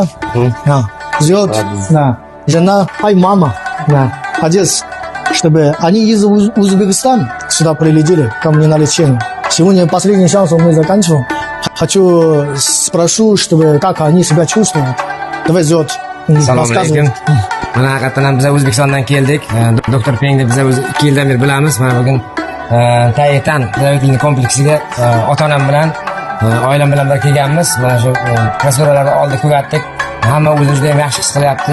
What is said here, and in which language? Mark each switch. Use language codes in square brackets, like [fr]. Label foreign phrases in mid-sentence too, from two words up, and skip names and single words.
[ru] Живет жена, мама. Отец. Чтобы они из Узбекистана сюда прилетели ко мне на лечение. Сегодня последний шанс мы заканчиваем. Хочу спрошу, чтобы как они себя чувствуют. Давай Зёд. [uz] Assalomu alaykum. Mana haqiqatan biz O'zbekistondan keldik. Doktor Pengni biz 2 yildan beri bilamiz. Mana bugun Taytan klinik kompleksiga ota-onam bilan, oilam bilan birga kelganmiz. Mana shu proseduralarni oldik, ko'rdik. Hamma o'zini juda ham yaxshi his qilyapti.